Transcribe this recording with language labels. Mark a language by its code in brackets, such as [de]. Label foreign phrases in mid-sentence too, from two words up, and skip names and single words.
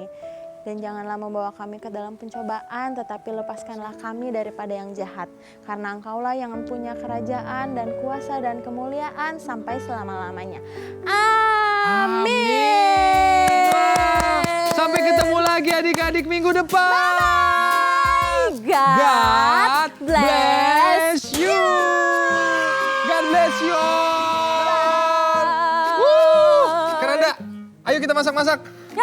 [id] Dan janganlah membawa kami ke dalam pencobaan, tetapi lepaskanlah kami daripada yang jahat. Karena Engkaulah yang mempunyai kerajaan dan kuasa dan kemuliaan sampai selama-lamanya. Amin. Sampai ketemu lagi adik-adik minggu depan. [en] Bye-bye. God bless you. God bless you all. [id] Kananda, ayo kita masak-masak.